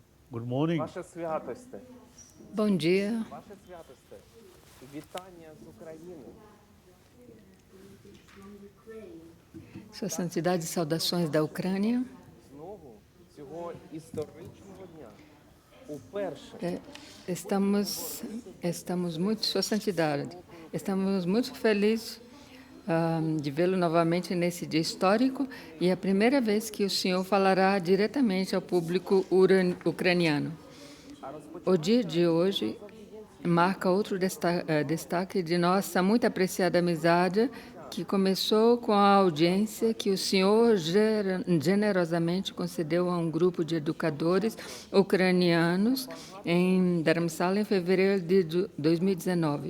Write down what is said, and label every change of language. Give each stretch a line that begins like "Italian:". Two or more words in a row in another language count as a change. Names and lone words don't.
English: Good morning.
Ukrainian: Ваше святосте,
Portuguese: Bom dia,
Ukrainian: ваше святосте, вітання з України.
Portuguese: Sua Santidade, saudações da Ucrânia.
Ukrainian: Знову цього історичного дня. Уперше
Portuguese: Estamos muito, Sua Santidade, estamos muito felizes de vê-lo novamente nesse dia histórico e é a primeira vez que o senhor falará diretamente ao público ucraniano. O dia de hoje marca outro destaque de nossa muito apreciada amizade, que começou com a audiência que o senhor generosamente concedeu a um grupo de educadores ucranianos em Dharamsala em fevereiro de 2019.